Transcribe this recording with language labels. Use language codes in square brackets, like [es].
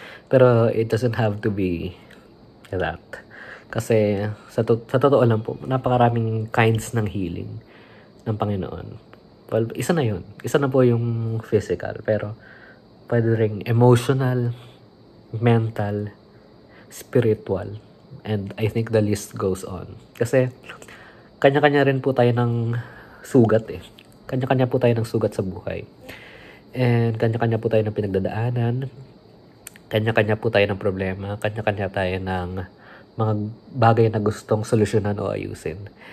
[tl] Pero [en] it doesn't have to be that. [tl] Kasi sa totoo lang po, napakaraming kinds ng healing ng Panginoon. Well, isa na yun. Isa na po yung physical. Pero pwede ring [en] emotional, mental, spiritual, and I think the list goes on. [tl] Kasi kanya-kanya rin po tayo ng sugat Kanya-kanya po tayo ng sugat sa buhay. And kanya-kanya po tayo ng pinagdadaanan. Kanya-kanya po tayo ng problema. Kanya-kanya tayo ng mga bagay na gustong solusyonan o ayusin.